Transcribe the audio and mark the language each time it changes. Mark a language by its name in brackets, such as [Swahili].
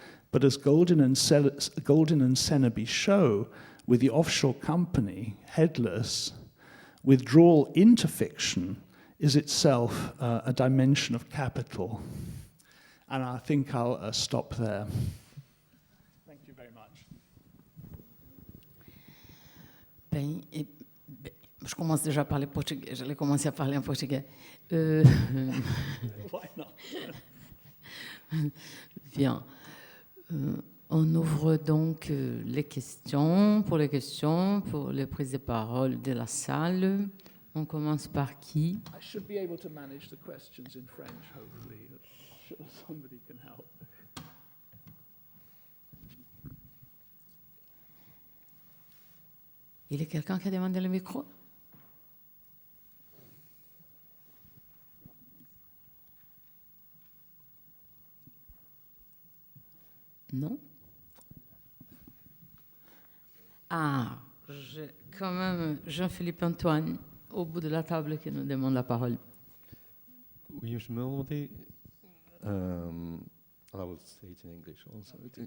[English] But as Golden and Seneby show, with the offshore company, Headless, withdrawal into fiction is itself a dimension of capital. And I think I'll stop there. Thank you very much. [French] Je commence déjà à parler portugais. J'allais commencer à parler en portugais. [English] Why not? [French] Bien. On ouvre donc les questions, pour les prises de parole de la salle. On commence par qui? [English] I should be able to manage the questions in French, hopefully. Somebody can help. [French] Il y a quelqu'un qui a demandé le micro? Non? Ah, j'ai quand même Jean-Philippe Antoine au bout de la table qui nous demande la parole. Oui, je me demandais. [English] I will say it in English also.